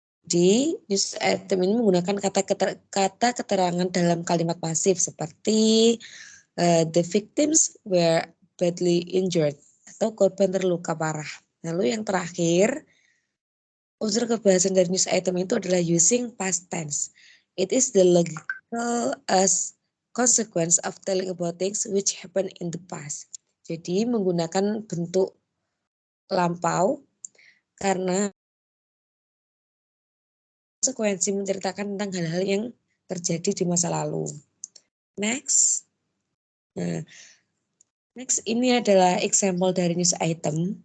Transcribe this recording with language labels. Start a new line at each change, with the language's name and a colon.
Indonesian: Di news item ini menggunakan kata keterangan dalam kalimat pasif seperti
English: the victims were badly injured
Indonesian: atau korban terluka parah. Lalu yang terakhir, unsur kebahasan dari news item itu adalah
English: using past tense. It is the logical as consequence of telling about things which happened in the past.
Indonesian: Jadi menggunakan bentuk lampau karena konsekuensi menceritakan tentang hal-hal yang terjadi di masa lalu. Next. Nah, next ini adalah example dari news item.